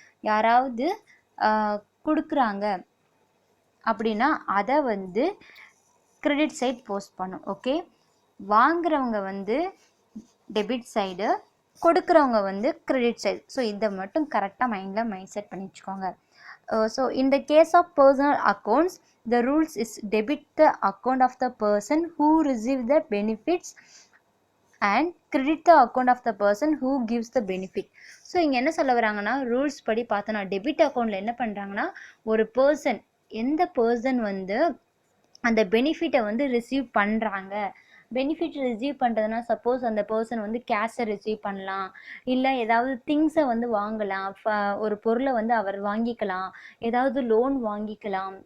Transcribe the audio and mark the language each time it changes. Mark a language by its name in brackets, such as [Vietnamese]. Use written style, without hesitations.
[Tamil] யாராவது கொடுக்குறாங்க அப்படின்னா அதை வந்து கிரெடிட் சைடு போஸ்ட் பண்ணும். ஓகே, வாங்குறவங்க வந்து டெபிட் சைடு, கொடுக்குறவங்க வந்து கிரெடிட் சைடு. ஸோ இதை மட்டும் கரெக்டாக மைண்ட் செட் பண்ணி வச்சுக்கோங்க. [English] So in the case of personal accounts, the rules is debit the account of the person who receive the benefits and credit the account of the person who gives the benefit. [Tamil] So இங்கே என்ன சொல்ல வராங்கன்னா, rules படி பார்த்தோன்னா debit அக்கௌண்ட்டில் என்ன பண்ணுறாங்கன்னா, ஒரு பர்சன், எந்த பர்சன் வந்து அந்த பெனிஃபிட்டை வந்து ரிசீவ் பண்ணுறாங்க. பெனிஃபிட் ரிசீவ் பண்ணுறதுனா சப்போஸ் அந்த பர்சன் வந்து கேஷை ரிசீவ் பண்ணலாம், இல்லை ஏதாவது திங்ஸை வந்து வாங்கலாம், ஒரு பொருளை வந்து அவர் வாங்கிக்கலாம், ஏதாவது லோன் வாங்கிக்கலாம்.